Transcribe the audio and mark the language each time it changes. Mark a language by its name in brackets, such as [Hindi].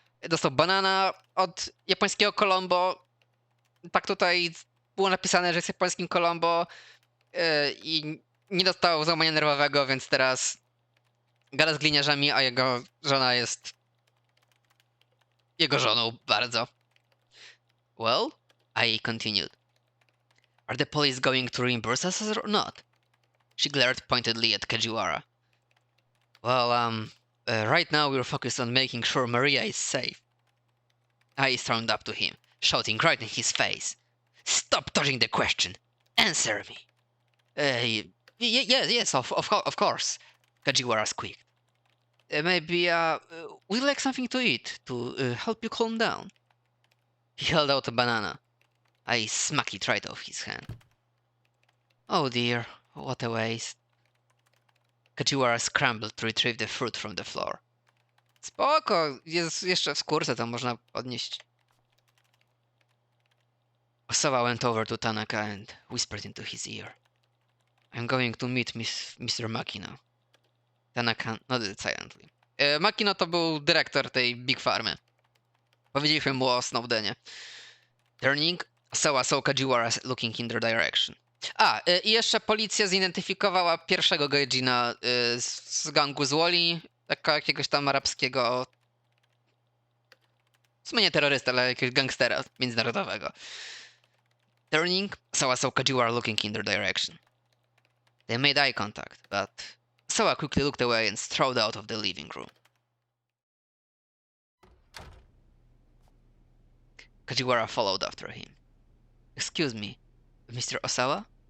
[Polish] Dostał banana od japońskiego Colombo. Tak tutaj było napisane, że jest japońskim Colombo i nie dostał załamania nerwowego, więc teraz gada z gliniarzami, a jego żona jest jego żoną bardzo. [English] Well, I continued. Are the police going to reimburse us or not? She glared pointedly at Kajiwara. Well, right now we're focused on making sure Maria is safe. I stormed up to him, shouting right in his face. Stop dodging the question! Answer me! Yes, of course, Kajiwara squeaked. Maybe, would you like something to eat to help you calm down? He held out a banana. I smacked it right off his hand. Oh dear, what a waste. Kajiwara scrambled to retrieve the fruit from the floor. [Polish] Spoko, jest jeszcze w skórce, to można podnieść. [English] Osawa went over to Tanaka and whispered into his ear. I'm going to meet Mr. Makino. Tanaka nodded silently. [Polish] Makino to był dyrektor tej Big Farmy. Powiedzieliśmy mu o Snowdenie. [English] Turning, Osawa saw Kajiwara looking in their direction. [Polish] I jeszcze policja zidentyfikowała pierwszego gaijina z gangu z Woli, jakiegoś tam arabskiego, w sumie nie terrorysta, ale jakiegoś gangstera międzynarodowego. [English] Turning, Sawa saw Kajiwara looking in their direction. They made eye contact, but Sawa quickly looked away and strode out of the living room. Kajiwara followed after him. Excuse me, Mr. Osawa?